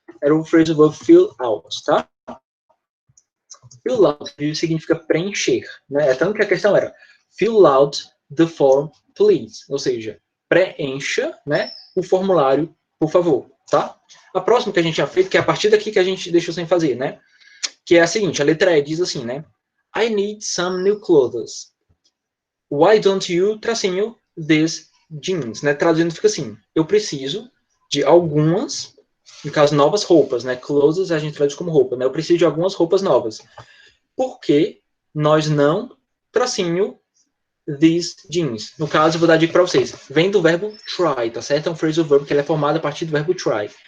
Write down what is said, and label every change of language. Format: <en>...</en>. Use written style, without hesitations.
<pt>Era o phrasal verb fill out, tá? Fill out significa preencher, né? Tanto que a questão era</pt> <en>fill out the form, please.</en> <pt>Ou seja, preencha, né, o formulário, por favor, tá? A próxima que a gente tinha feito, que é a partir daqui que a gente deixou sem fazer, né? Que é a seguinte, a letra E diz assim, né?</pt> <en>I need some new clothes. Why don't you, tracinho, these jeans, né?</en> <pt>Traduzindo fica assim, eu preciso de algumas, no caso, novas roupas, né? Clothes a gente traduz como roupa, né? Eu preciso de algumas roupas novas. Por que nós não, tracinho,</pt> <en>these jeans?</en> <pt>No caso, eu vou dar dica para vocês. Vem do verbo try, tá certo? É um phrasal verb que ele é formado a partir do verbo try.</pt>